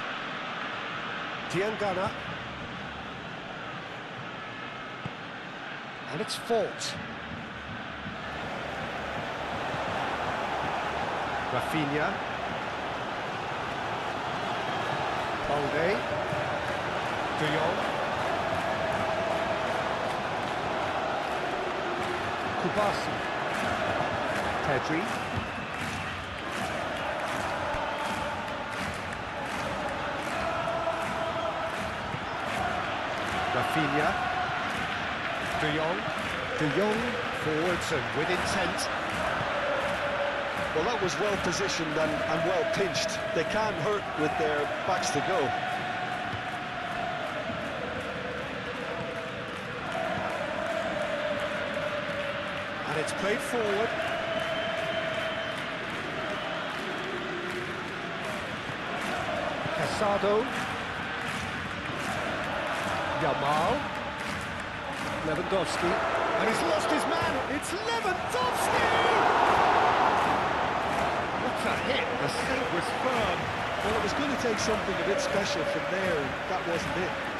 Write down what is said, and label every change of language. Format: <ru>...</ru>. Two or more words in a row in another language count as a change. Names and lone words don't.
<en>Diangana. And it's Fort. Rafinha. Balde. De Jong. Kubasi. Pedri. Rafinha. De Jong. De Jong forwards and with intent. Well, that was well positioned and well pinched. They can't hurt with their backs to go. And it's played forward. Casado. Yamal. Lewandowski. And he's lost his man. It's Lewandowski! What a hit. The save was firm. Well, it was going to take something a bit special from there, and that wasn't it.</en>